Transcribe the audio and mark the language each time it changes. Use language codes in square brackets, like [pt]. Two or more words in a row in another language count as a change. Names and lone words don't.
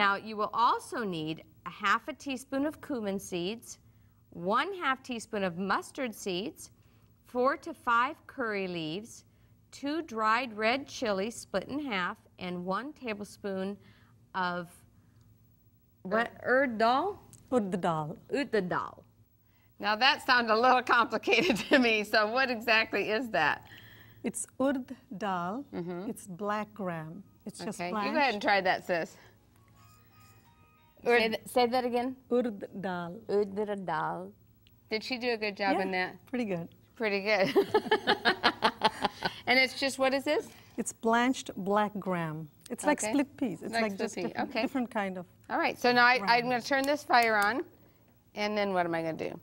[en] Now, you will also need a ½ teaspoon of cumin seeds, 1/2 teaspoon of mustard seeds, 4 to 5 curry leaves, 2 dried red chilies split in half, and 1 tablespoon of what? Urd dal? Urd dal. Urd dal. Now that sounds a little complicated to me, so what exactly is that? It's urd dal. It's black gram. It's just Okay, blanched. you go ahead and try that, sis. Say that again. Urd dal. Urd dal. Did she do a good job in that? Pretty good. Pretty good. And it's just, what is this? It's blanched black gram. It's like Okay. split peas. It's Like like split just pea, different, okay. different kind of. All right, so now I'm going to turn this fire on, and then what am I going to do?